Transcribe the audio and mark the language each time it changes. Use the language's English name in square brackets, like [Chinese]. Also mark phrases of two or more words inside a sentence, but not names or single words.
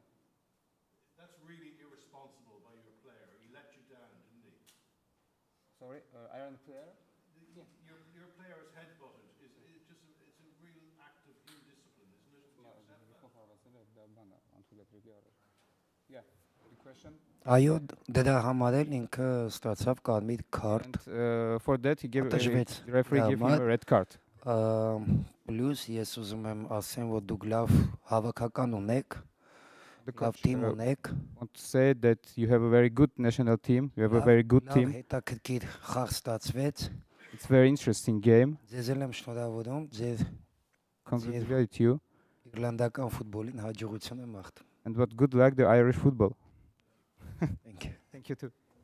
[English] That's really irresponsible by your player. He let you down, didn't he? Sorry, Iron player. Your player is headbutted. It's a real act of indiscipline, isn't it? Do you accept that? Yeah. The question. [Armenian] Այո, դրա համար էլ ինքը ստացավ կարմիր քարտ։ [English] And for that he gave [Armenian] Տժվեց։ [English] the referee gave him a red card. [Armenian] Պլյուս ես ուզում եմ ասեմ, որ դուք լավ հավաքական ունեք, [English] The [Armenian] լավ [English] coach [Armenian] թիմ ունեք, [English] want to say that you have a very good national team. You have a very good team. [Armenian] հետաքրքիր խաղ ստացվեց։ [English] It's a very interesting game. [Armenian] Ձեզ էլ եմ շնորհավորում, ձեր [English] Congratulate you. [Armenian] իռլանդական ֆուտբոլին հաջողություն եմ մաղթում։ [English] And what good luck the Irish football. Thank you. Thank you too.